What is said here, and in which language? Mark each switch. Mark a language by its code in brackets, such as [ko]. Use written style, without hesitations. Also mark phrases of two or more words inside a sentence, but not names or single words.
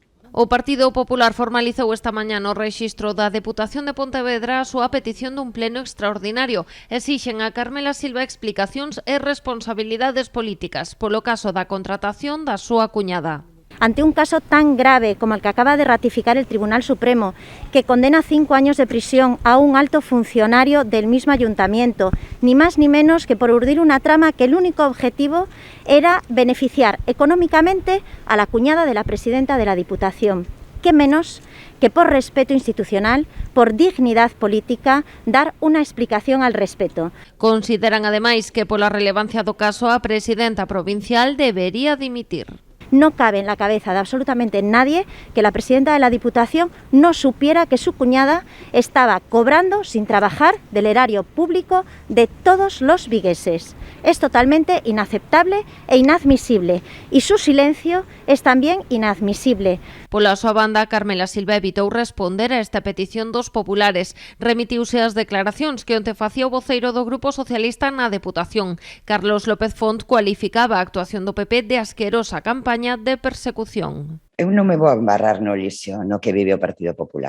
[gl] O Partido Popular formalizou esta mañá no rexistro da Deputación de Pontevedra a súa petición dun pleno extraordinario. Exixen a Carmela Silva explicacións e responsabilidades políticas polo caso da contratación da súa cuñada. [es] Ante un caso tan grave como el que acaba de ratificar el Tribunal Supremo, que condena 5 años de prisión a un alto funcionario del mismo ayuntamiento, ni más ni menos que por urdir una trama que el único objetivo era beneficiar económicamente a la cuñada de la presidenta de la Diputación. ¿Qué menos que por respeto institucional, por dignidad política, dar una explicación al respecto? [gl] Consideran ademais que pola relevancia do caso a presidenta provincial debería dimitir. [es] No cabe en la cabeza de absolutamente nadie que la presidenta de la Diputación no supiera que su cuñada estaba cobrando sin trabajar del erario público de todos los vigueses. Es totalmente inaceptable e inadmisible y su silencio es también inadmisible. [gl] Pola súa banda, Carmela Silva evitou responder a esta petición dos populares. Remitiuse as declaracións que onte facía o voceiro do Grupo Socialista na Deputación. Carlos López Font cualificaba a actuación do PP de asquerosa campaña de persecución. Eu non me vou embarrar no lixo no que vive o Partido Popular.